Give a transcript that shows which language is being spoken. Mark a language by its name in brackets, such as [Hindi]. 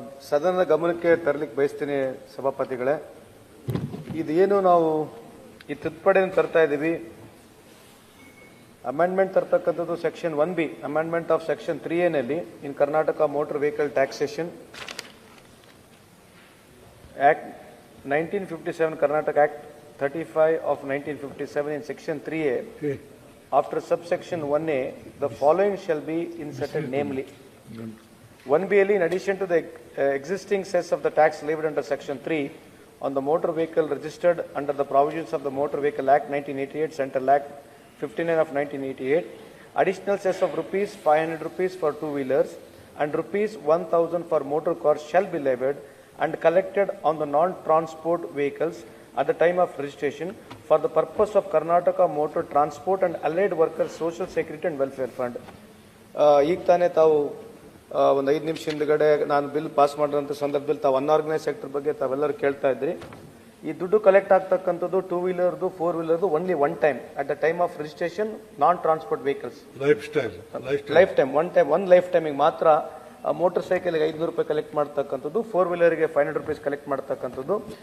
[Kannada] ಸದನದ ಗಮನಕ್ಕೆ ತರಲಿಕ್ಕೆ ಬಯಸ್ತೀನಿ ಸಭಾಪತಿಗಳೇ. ಇದೇನು ನಾವು ಈ ತಿದ್ದುಪಡಿಯನ್ನು ತರ್ತಾ ಇದ್ದೀವಿ, amendment ತರ್ತಕ್ಕಂಥದ್ದು section 1B, [English] amendment of section 3A [Kannada] ನಲ್ಲಿ [English] In Karnataka motor vehicle taxation act 1957, Karnataka act 35 of 1957 in section 3A. After subsection 1A, the following shall be inserted, namely 1B, in addition to the existing cess of the tax levied under section 3 on the motor vehicle registered under the provisions of the Motor Vehicle Act 1988, Central Act 59 of 1988, additional cess of ₹500 for two-wheelers and ₹1,000 for motor cars shall be levied and collected on the non-transport vehicles at the time of registration for the purpose of Karnataka Motor Transport and Allied Workers Social Security and Welfare Fund. [Kannada] ಈಗ ತಾನೇ ತಾವು ಒಂದು 5 ನಿಮಿಷ ಹಿಂದ್ಗಡೆ ನಾನು bill pass ಮಾಡಿದಂಥ ಸಂದರ್ಭದಲ್ಲಿ ತಾವು ಅನ್ಆರ್ಗನೈಸ್ ಸೆಕ್ಟರ್ ಬಗ್ಗೆ ತಾವೆಲ್ಲರೂ ಕೇಳ್ತಾ ಇದ್ರಿ. ಈ ದುಡ್ಡು ಕಲೆಕ್ಟ್ ಆಗ್ತಕ್ಕಂಥದ್ದು two ವೀಲರ್ದು, four ವೀಲರ್ದು [English] Only one time at the time of registration non transport vehicles. Life time one [Kannada] life ಟೈಮಿಗೆ ಮಾತ್ರ. ಮೋಟರ್ ಸೈಕಲ್ಗೆ ₹500 ಕಲೆಕ್ಟ್ ಮಾಡ್ತಕ್ಕಂಥದ್ದು, ಫೋರ್ ವೀಲರ್ಗೆ ₹500 ಕಲೆಕ್ಟ್ ಮಾಡ್ತಕ್ಕಂಥದ್ದು.